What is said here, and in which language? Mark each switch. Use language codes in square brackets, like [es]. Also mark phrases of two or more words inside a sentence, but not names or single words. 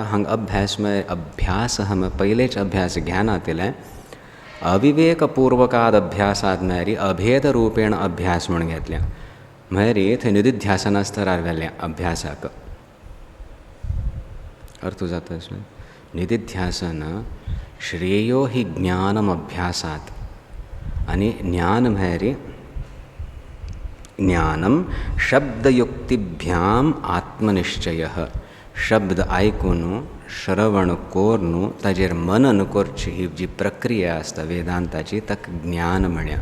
[kok] हांगा अभ्यास हम पयलेच अभ्यास ज्ञानांतले अविवेकपूर्वकाद अभ्यासात म्हळ्यार अभेद रूपेण अभ्यास म्हूण घेतल्या म्हळ्यार थंय निदिध्यासना स्तरार व्हेल्ल्या अभ्यासाक. अर्थ जाता निदिध्यासन [sa] श्रेयो हि ज्ञानम अभ्यासात [kok] आनी ज्ञान म्हळ्यार [sa] ज्ञानम शब्दयुक्तिभ्याम आत्मनिश्चय. [kok] शब्द आयकून श्रवण करून ताजेर मनन करची ही जी प्रक्रिया आसता वेदांताची ताका ज्ञान म्हण्या.